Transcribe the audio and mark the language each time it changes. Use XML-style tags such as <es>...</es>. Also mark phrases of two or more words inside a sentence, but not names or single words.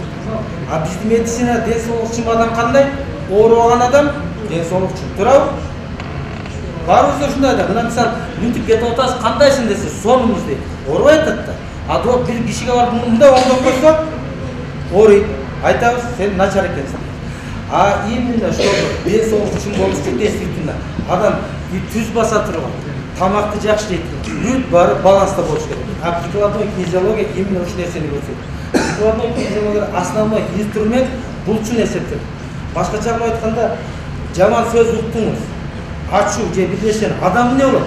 <ky>А биздин медицина ден соолугу чын адам кандай? Оорубаган адам ден соолугу чын. Туурабы? Баарыбыз ушундай да. Мына мисалы, мынтип кетип атасыз, кандайсың десе, сонумуз дейт. Оорубай атат да. А бир кишиге барып мындай оңдоп койсо, ооруйт. Айтабыз, сен начар экенсиң.</ky> <ru>А именно чтобы</ru> <ky>ден соолугу чын болуш үчүн действительно адам түз баса турган, тамакты жакшы жейт, бүт баары баланста болуш керек.</ky> <ru>А прикладной кинезиология именно</ru> <ky>ушул нерсени көрсөтөт.</ky> <ru>прикладной физиология основной инструмент</ru> <ky>булчун эсептелет. Башкача айтканда, жаман сөз уктуңуз, ачуу же бир нерсени адам эмне болот?</ky>